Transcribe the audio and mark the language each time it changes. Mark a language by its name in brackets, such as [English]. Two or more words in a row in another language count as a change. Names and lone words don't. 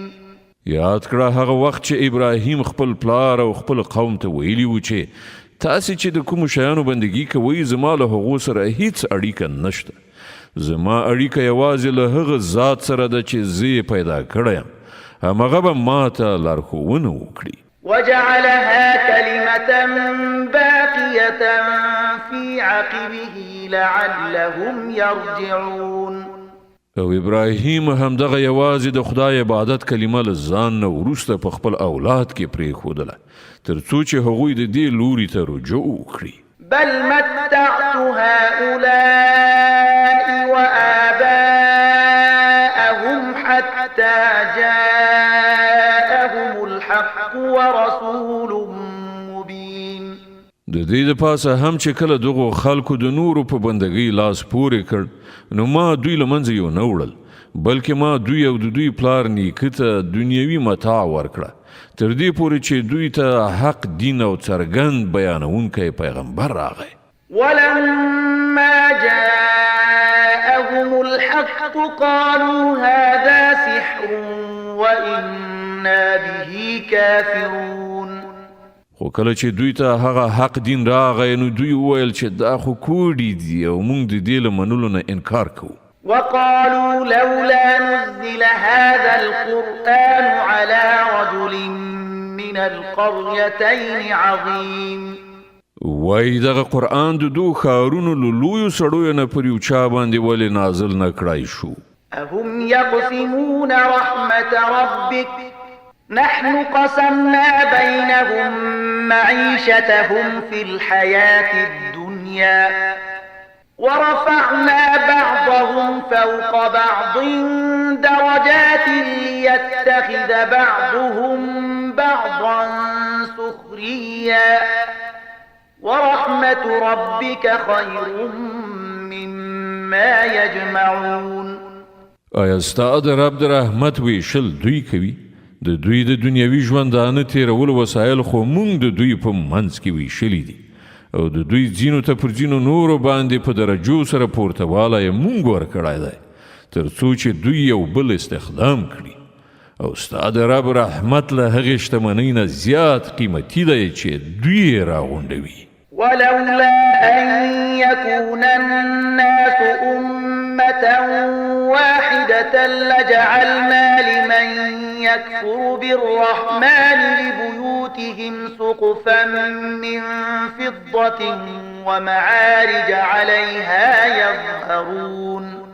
[Pashto] یاد کړه هغه وخت چې ابراهیم خپل پلار او خپل قوم ته ویلي و چې تاسې چې د کومو شیانو بندګي کوئ زما له هغو سره هیڅ اړیکه نشته. زما اړیکه یوازې له هغه ذات سره ده چې زه یې پیدا کړی یم. همغه به ما ته لارښوونه وکړي. [Arabic] وجعلها كلمة باقية في عقبه لعلهم يرجعون. [Pashto] او ابراهیم همدغه یوازې د خدای عبادت کلمه له ځان نه وروسته په خپل اولاد کې پرېښودله تر څو چې هغوی د دې لوري ته رجوع وکړي. [Arabic] بل متعت هؤلاء وآباءهم حتى جاءهم الحق ورسول مبين. [Pashto] د دې د پاسه هم چې کله دغو خلکو د نورو په بندګۍ لاس پورې کړ نو ما دوی له منځه یو نه وړل بلکې ما دوی او د دوی پلار نیکه ته دنیوي متاع ورکړه تر دې پورې چې دوی ته حق دین او څرګند بیانونکی پیغمبر راغی. [Arabic] ولما جاءهم الحق قالوا هذا سحر وإنا به كافرون. [Pashto] خو کله چې دوی ته هغه حق دین راغی نو دوی وویل چې دا خو کوډې دي او موږ د دې له منلو نه انکار کوو. [Arabic] وقالوا لولا نزل هذا القرآن على رجل من القريتين عظيم. [Pashto] وای دغه قرآن د دو ښارونو له لویو سړیو نه پر یو چا باندې ولې نازل نه کړای شو. [Arabic] أهم يقسمون رحمة ربك نحن قسمنا بينهم معيشتهم في الحياة الدنيا ورفعنا بعضهم فوق بعض درجات ليتخذ بعضهم بعضا سخريا ورحمة ربك خير مما يجمعون. [Pashto] آیا ستا د رب د رحمت ویشل دوی کوي؟ د دوی د دنیوي ژوندانه تیرولو وسایل خو موږ د دوی په منځ کې ویشلی دي او د دوی ځینو ته پر ځینو نورو باندې په درجو سره پورته والی موږ ورکړی دی تر څو چې دوی یو بل استخدام کړي او ستا د رب رحمت له هغې شتمنۍ نه زیات قیمتي دی چې دوی یې راغونډوي. [Arabic] ولولا أن يكون الناس أمة واحدة لجعلنا لمن يكفر بالرحمن لبيوتهم سقفا من فضة ومعارج عليها يظهرون